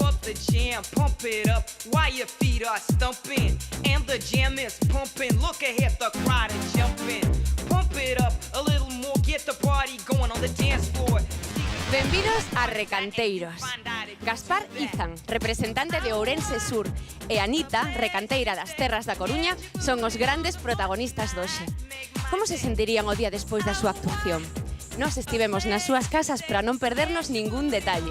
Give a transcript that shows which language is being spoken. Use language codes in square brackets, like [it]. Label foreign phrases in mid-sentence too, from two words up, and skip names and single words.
[en] the jam, pump it up while your feet are stumping. And the jam is pumping, look ahead, the crowd is jumping. Pump it up a little more, get the party going on the dance floor. [gl] Benvidos a Recanteiros. Gaspar Izan, representante de Ourense Sur, e Anita, recanteira das terras da Coruña, son os grandes protagonistas doxe. Como se sentirían o día despois da súa actuación? Nos estivemos nas súas casas para non perdernos ningún detalle.